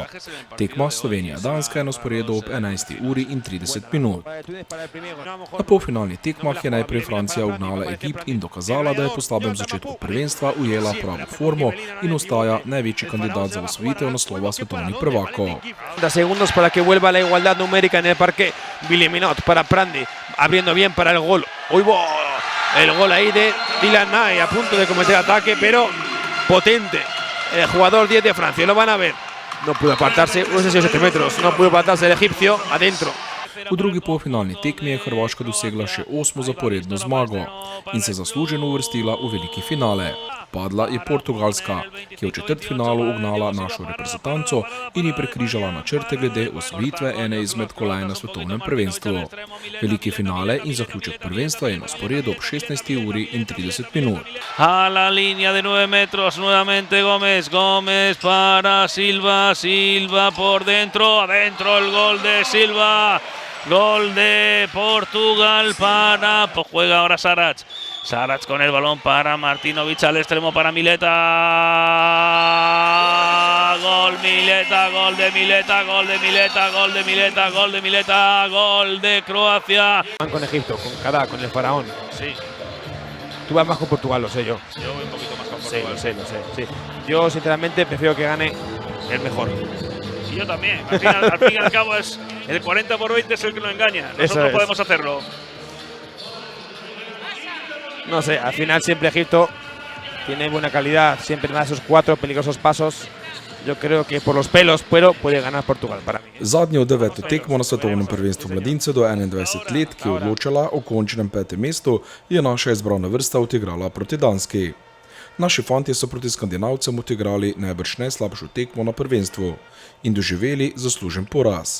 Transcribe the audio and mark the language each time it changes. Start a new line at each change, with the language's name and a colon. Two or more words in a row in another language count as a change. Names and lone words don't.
Slovenian: Tekma Slovenija-Danska je na sporedu ob 11:30. Na polfinalnih tekmah je najprej Francija ugnala Egipt in dokazala, da je po slabem začetku prvenstva ujela pravo formo in ostaja najvejši kandidat za osvojitev naslova svetovnih prvakov.
Spanish: Segundos para que vuelva la igualdad numérica en el parque. Billy Minot para Prandi, abriendo bien para el gol. El gol ahí de Dylan Nye, a punto de cometer ataque, pero potente. El jugador 10 de Francia, lo van a ver. No pudo apartarse, unos 7 metros, no pudo apartarse el egipcio, adentro.
Slovenian: V drugi polfinalni tekmi je Hrvaška dosegla še 8. zaporedno zmago in se zasluženo uvrstila v veliki finale. Padla je Portugalska, ki je v četrtfinalu ugnala našo reprezentanco in ji prekrižala načrte glede osvojitve ene izmed kolajn na svetovnem prvenstvu. Veliki finale in zaključek prvenstva je na sporedu ob 16:30.
Spanish: A la línea de 9 metros, nuevamente Gómez, Gómez para Silva, Silva por dentro, adentro el gol de Silva. Gol de Portugal para... Pues juega ahora Sarac. Sarac con el balón para Martinovic al extremo para Mileta. Gol Mileta, gol de Mileta, gol de Mileta, gol de Mileta, gol de Mileta, gol de Croacia. Van con Egipto, con Kadá, con el faraón. Sí. Tú vas más con Portugal, lo sé yo. Yo voy un poquito más con Sí, Portugal. lo sé. Sí. Yo sinceramente prefiero que gane el mejor. Y yo también. Al fin y al cabo es el 40/20 es el que lo engaña. Nosotros podemos hacerlo. No sé, al final siempre Egipto tiene buena calidad, siempre da esos 4 peligrosos pasos. Yo creo que por los pelos, pero puede ganar Portugal para mí.
Slovenian: Zadnjo 9. tekmo na svetovnem prvenstvu mladincev do 21 let, ki je odločala o končnem 5. mestu, je naša izbrana vrsta odigrala proti Danski. Naši fantje so proti Skandinavcem odigrali najbrž najslabšo tekmo na prvenstvu in doživeli zaslužen poraz.